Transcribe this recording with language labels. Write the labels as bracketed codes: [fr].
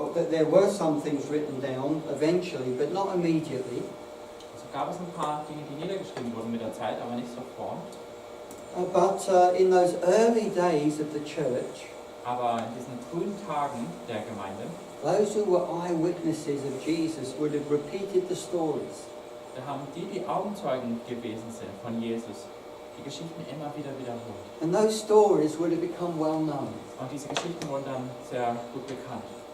[en] There were some things written down eventually, but not immediately. [de] Also gab es ein paar Dinge, die niedergeschrieben wurden mit der Zeit, aber nicht sofort. [en] But in those early days of the church, [de] Aber in diesen frühen Tagen der Gemeinde, [en] those who were eyewitnesses of Jesus would have repeated the stories. [de] da haben die Augenzeugen gewesen sind von Jesus, die Geschichten immer wieder wiederholt. [en] And those stories would have become well known. [de] Und diese Geschichten wurden dann sehr gut bekannt.